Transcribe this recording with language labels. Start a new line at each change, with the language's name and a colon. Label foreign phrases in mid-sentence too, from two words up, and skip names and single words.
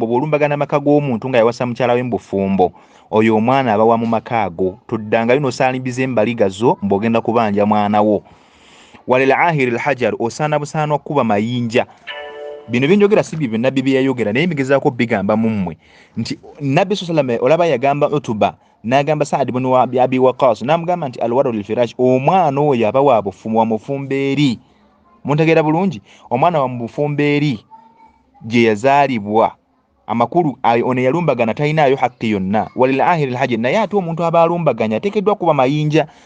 Ganda: Bw'olumbagana maka g'omuntu nga yawasa mukyala we mu bufumbo, oyo omwana aba wa mu maka ago. Toddangayo n'osaalimbiza embaliga zo mb'ogenda kubanja mwana wo.
Arabic: وللعاهر الحجر,
Ganda: osaana busaana okuba mayinja. Bino byenjogera si bibyo Nabbi bye yayogera, naye mbigezaako bigamba mu mmwe nti Nabbi
Arabic: صلى الله عليه وسلم
Ganda: olaba yagamba Utuba n'agamba Saadi ibn Abi Waqas n'amugamba nti
Arabic: الولد للفراش,
Ganda: omwana oyo aba wa mufumbo eri. Muntegeera bulungi? Omwana wa mu bufumbo eri gye yazaalibwa. Amakulu ono yalumbagana talinaayo haqqi yonna.
Arabic: وللعاهر الحجر,
Ganda: naye ate omuntu aba alumbaganya ateekeddwa kuba mayinja.